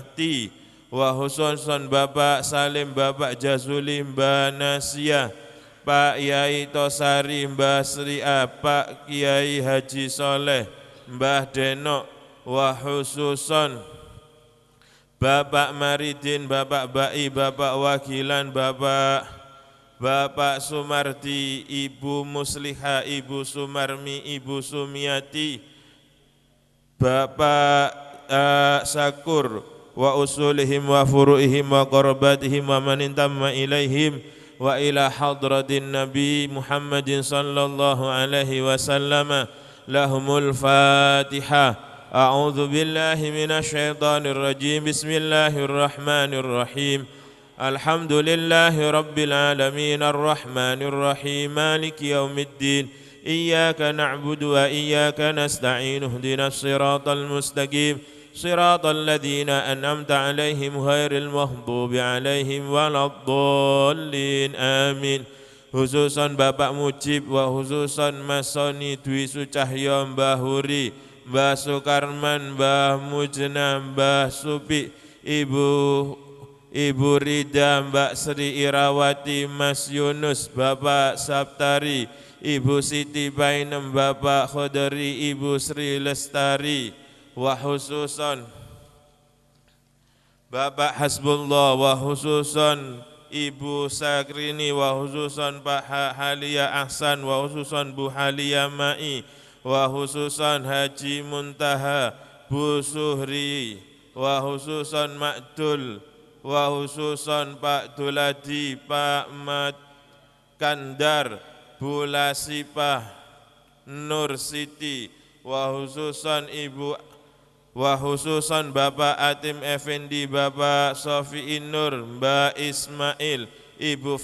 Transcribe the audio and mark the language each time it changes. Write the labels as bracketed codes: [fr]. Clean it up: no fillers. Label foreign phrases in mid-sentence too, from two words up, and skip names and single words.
[id] Ti, [ar] وخصوصا [id] Bapak Salim, Bapak Jazuli, Mbah Nasya, Pak Yai Tosari, Mbah Sria, Pak Kiai Haji Soleh, Mbah Denok, [ar] وخصوصا [id] Bapak Maridin, Bapak Bai, Bapak Wakilan, Bapak Sumardi, Ibu Musliha, Ibu Sumarmi, Ibu Sumiati, Bapak Sakur, [ar] وأصولهم وفروعهم وقراباتهم ومن انتمى إليهم وإلى حضرة النبي محمد صلى الله عليه وسلم. لهم الفاتحة. أعوذ بالله من الشيطان الرجيم. بسم الله الرحمن الرحيم. الحمد لله رب العالمين الرحمن الرحيم مالك يوم الدين إياك نعبد وإياك نستعين اهدنا الصراط المستقيم صراط الذين أنعمت عليهم غير المغضوب عليهم ولا الضالين. آمين. خصوصا [id] Bapak Mujib, [ar] وخصوصا [id] Mas Soni Dwi Sucahyo, Mbah Huri, Mbah Sukarman, Mbah Mujna, Mbah Supi, Ibu Rida, Mbak Sri Irawati, Mas Yunus, Bapak Saptari, Ibu Siti Bainem, Bapak Khodari, Ibu Sri Lestari, [ar] وخصوصا [id] Bapak Hasbullah, [ar] وخصوصا [id] Ibu Sakrini, [ar] وخصوصا [id] Pak Halia Ahsan, [ar] وخصوصا [id] Bu Halia Mai, [ar] وخصوصا [id] Haji Muntaha, Bu Suhri, [ar] وخصوصا [id] Makdul, [ar] وخصوصا [id] Pak Duladi, Pak Mat Kandar, Bu Lasipah, Nur Siti, [ar] وخصوصا [id] Bapak Atim Effendi, Bapak Sofi Nur, Mbak Ismail, Ibu